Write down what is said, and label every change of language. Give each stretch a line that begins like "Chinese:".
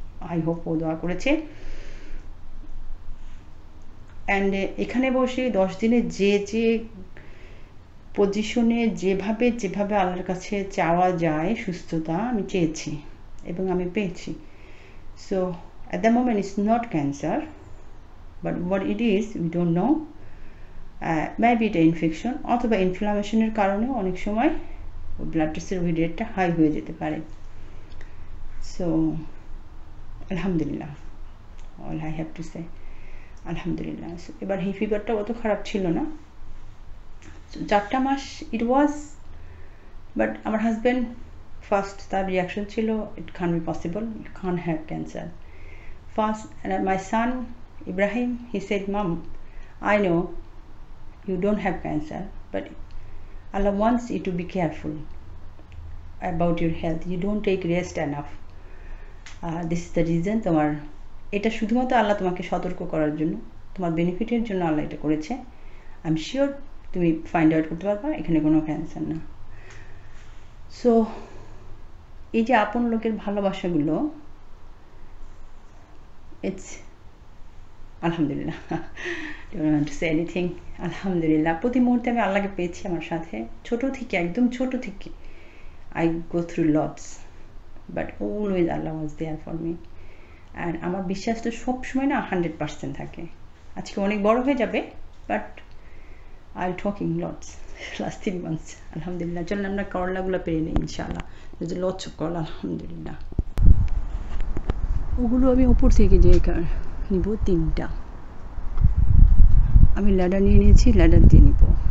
Bangla: I hope ও দোয়া করেছে। And এখানে বসে 10 দিনে যে পজিশনে যেভাবে আল্লাহর কাছে চাওয়া যায় সুস্থতা, আমি চেয়েছি এবং আমি পেয়েছি।
English: So at the moment it's not cancer, but what it is we don't know.
Bangla: Maybe এটা ইনফেকশন অথবা ইনফ্লামেশনের কারণে অনেক সময় ব্লাড টেস্টের রেটটা হাই হয়ে যেতে পারে।
English: So আলহামদুলিল্লাহ, all I have to say আলহামদুলিল্লাহ।
Bangla: এবার এই ফিভারটা অত খারাপ ছিল না, 4টা মাস ইট ওয়াজ, বাট আমার হাজব্যান্ড ফার্স্ট তার রিয়াকশন ছিল
English: It can be possible, you can have cancer first. And my son Ibrahim, he said, Mom, I know you don't have cancer, but Allah wants you to be careful about your health. You don't take rest enough. This is the reason
Bangla: তোমার এটা শুধুমাত্র আল্লাহ তোমাকে সতর্ক করার জন্য, তোমার বেনিফিটের জন্য আল্লাহ এটা করেছে।
English: I am sure
Bangla: তুমি ফাইন্ড আউট করতে পারবা এখানে কোনো ক্যান্সার না। সো এই যে আপন লোকের ভালোবাসাগুলো, ইটস আলহামদুলিল্লাহ,
English: don't want to say anything,
Bangla: আলহামদুলিল্লাহ। প্রতি মুহূর্তে আমি আল্লাহকে পেয়েছি আমার সাথে, একদম ছোট থেকে
English: I go through lots, but always Allah was there for me.
Bangla: And আমার বিশ্বাস তো সবসময় না 100% থাকে। আজকে অনেক বড় হয়ে যাবে, but
English: I'm talking lots last 3 months,
Bangla: আলহামদুলিল্লাহ। চলুন আমরা করলাগুলো পেরে নিই ইনশাআল্লাহ,
English: there's lots of
Bangla: করলা, আলহামদুলিল্লাহ। ওগুলো আমি উপর থেকে যে নিব 3টা, আমি ল্যাডার নিয়ে নিয়েছি, ল্যাডার দিয়ে নিব।